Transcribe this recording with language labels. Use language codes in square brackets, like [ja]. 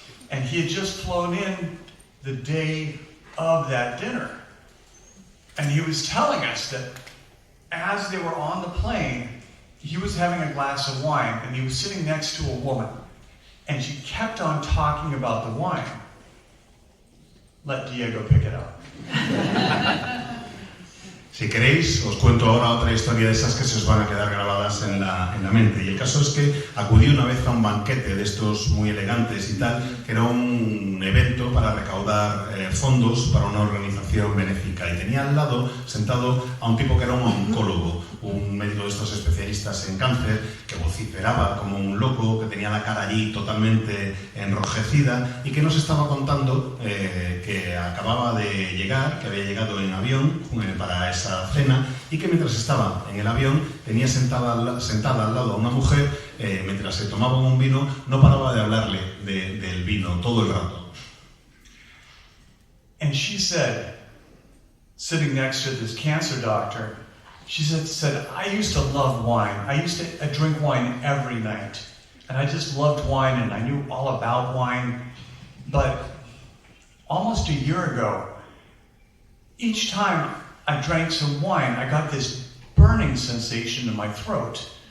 [en] And he had just flown in the day of that dinner. And he was telling us that as they were on the plane, he was having a glass of wine and he was sitting next to a woman. And she kept on talking about the wine. Let Diego pick it up. [es] Si queréis, os cuento ahora otra historia de esas que se os van a quedar grabadas en la mente. Y el caso es que acudí una vez a un banquete de estos muy elegantes y tal, que era un evento para recaudar fondos para una organización benéfica. Y tenía al lado, sentado, a un tipo que era un oncólogo, un médico de estos especialistas en cáncer, que vociferaba como un loco, que tenía la cara allí totalmente enrojecida y que nos estaba contando que acababa de llegar, que había llegado en avión para esa cena y que mientras estaba en el avión tenía sentada al lado a una mujer, mientras se tomaban un vino, no paraba de hablarle del vino todo el rato. [en] And she said, sitting next to this cancer doctor, She said, I used to love wine. I used to drink wine every night. And I just loved wine and I knew all about wine. But almost a year ago, each time I drank some wine, I got this burning sensation in my throat.